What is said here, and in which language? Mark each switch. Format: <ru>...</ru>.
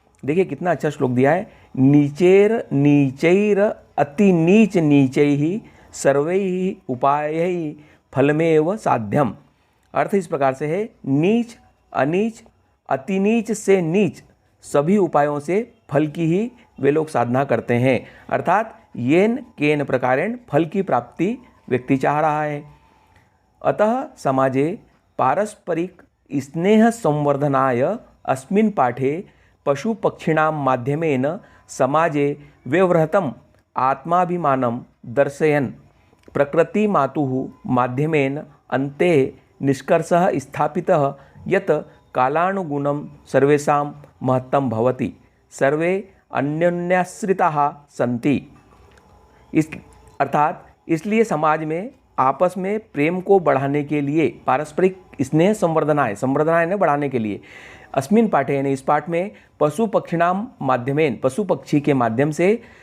<hi>देखिए कितना अच्छा श्लोक दिया है।</hi> <sa>नीचेर नीचैर अति नीच नीचैहि सर्वैहि उपायैहि फलमेव साध्यम।</sa> <hi>अर्थ इस प्रकार से है नीच अनीच अति नीच से नीच सभी उपायों से फल की ही वे लोग साधना करते हैं। अर्थात येन केन प्रकारेण फल की प्राप्ति व्यक्ति चाह रहा है।</hi> <sa>अतः समाजे पारस्परिक स्नेह संवर्धनाय अस्मिन् पाठे पशु पक्षिणां माध्यमेन समाजे व्यवहृतम् आत्माभिमानं दर्शयन् प्रकृति मातुः माध्यमेन अन्ते निष्कर्षः स्थापितः यत् कालानुगुणं सर्वेषां महत्तं भवति सर्वे अन्योन्याश्रिताः सन्ति।</sa> <hi>अर्थात इसलिए समाज में आपस में प्रेम को बढ़ाने के लिए पारस्परिक स्नेह संवर्धनाएं ने बढ़ाने के लिए</hi> <sa>अस्मिन् पाठे</sa> <hi>यानी इस पाठ में</hi> <sa>पशु पक्षिणाम माध्यमेन</sa> <hi>पशु पक्षी के माध्यम से</hi>